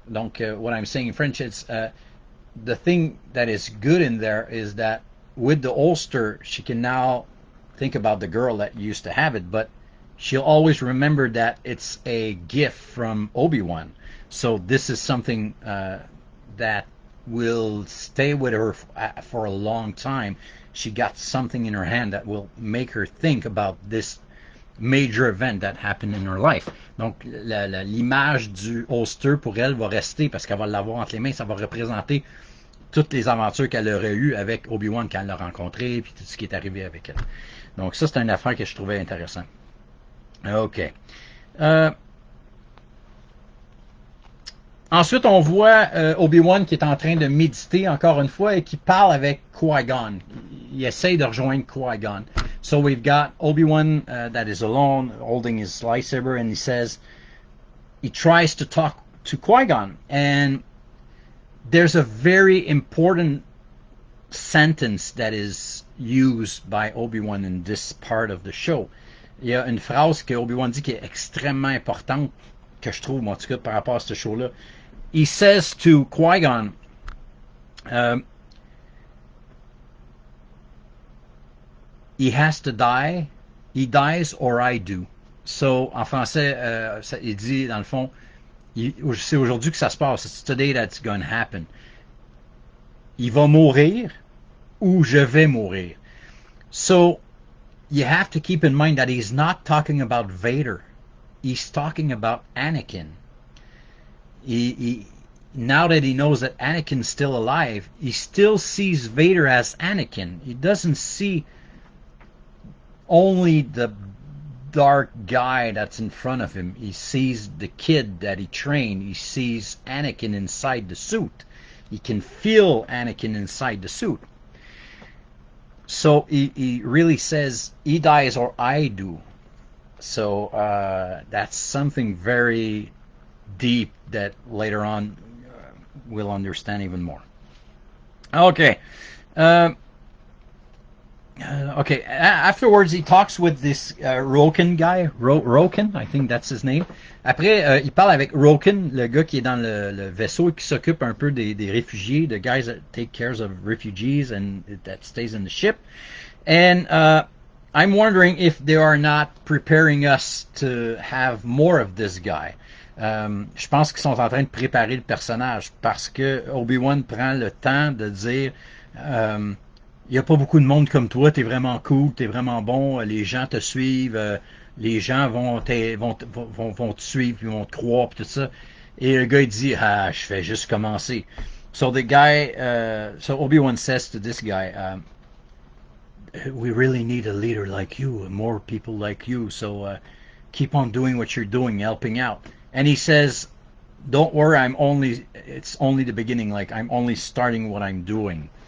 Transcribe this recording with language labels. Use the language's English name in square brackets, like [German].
[English] Donc, what I'm saying in French is the thing that is good in there is that with the holster, she can now think about the girl that used to have it, but she'll always remember that it's a gift from Obi-Wan. So this is something that will stay with her for a long time. She got something in her hand that will make her think about this major event that happened in her life. [French] Donc, l'image du holster pour elle va rester parce qu'elle va l'avoir entre les mains. Ça va représenter toutes les aventures qu'elle aurait eues avec Obi-Wan quand elle l'a rencontré, puis tout ce qui est arrivé avec elle. Donc, ça, c'est une affaire que je trouvais intéressant. OK. Ensuite, on voit Obi-Wan qui est en train de méditer encore une fois et qui parle avec Qui-Gon. Il essaye de rejoindre Qui-Gon. [English] So we've got Obi-Wan that is alone, holding his lightsaber, and he tries to talk to Qui-Gon. And there's a very important sentence that is used by Obi-Wan in this part of the show. [French] Il y a une phrase que Obi-Wan dit qui est extrêmement importante, que je trouve, en tout cas, par rapport à ce show-là. [English] He says to Qui-Gon, he has to die, he dies or I do. [French] So, en français, il dit, dans le fond, c'est aujourd'hui que ça se passe. [English] It's today that's going to happen. [French] Il va mourir ou je vais mourir. [English] So, you have to keep in mind that he's not talking about Vader. He's talking about Anakin. Now that he knows that Anakin's still alive, he still sees Vader as Anakin. He doesn't see only the dark guy that's in front of him. He sees the kid that he trained. He sees Anakin inside the suit. He can feel Anakin inside the suit. So he really says, he dies or I do. So that's something very deep that later on we'll understand even more. Okay. Okay. Afterwards, he talks with this Roken guy. Roken, I think that's his name. [French] Après, il parle avec Roken, le gars qui est dans le vaisseau et qui s'occupe un peu des réfugiés, [English] the guys that take care of refugees and that stays in the ship. And I'm wondering if they are not preparing us to have more of this guy. [French] Je pense qu'ils sont en train de préparer le personnage parce que Obi-Wan prend le temps de dire il n'y a pas beaucoup de monde comme toi, t'es vraiment cool, t'es vraiment bon, les gens te suivent, les gens vont te suivre, ils vont te croire, pis tout ça. Et le gars il dit je fais juste commencer. [English] So the guy, so Obi-Wan says to this guy, we really need a leader like you, more people like you, so keep on doing what you're doing, helping out. And he says, don't worry, it's only the beginning, like I'm only starting what I'm doing.